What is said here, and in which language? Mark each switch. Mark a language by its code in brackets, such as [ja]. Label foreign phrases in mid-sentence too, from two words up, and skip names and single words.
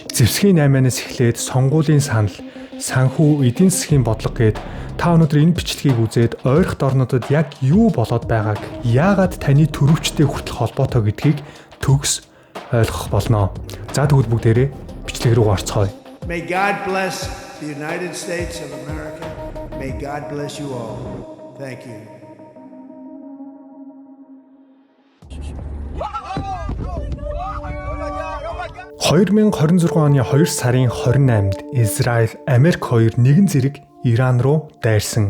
[mn] Зэвсгийн 8-аас эхлээд сонгуулийн санал, санхүү, эдийн засгийн бодлого гээд та өнөөдөр энэ бичлэгийг үзээд ойрхон орнуудад яг юу болоод байгааг, яагаад таны төрөвчтэй хүртэл холбоотой гэдгийг төгс ойлгох болно. За тэгвэл бүгдээрээ бичлэг рүү орцгоё. [en] May God bless the United States of America. May God bless you all. Thank you. [mn] $2026 оны 2 сарын 28-нд Израиль, Америк хоёр нэгэн зэрэг Иран руу дайрсан.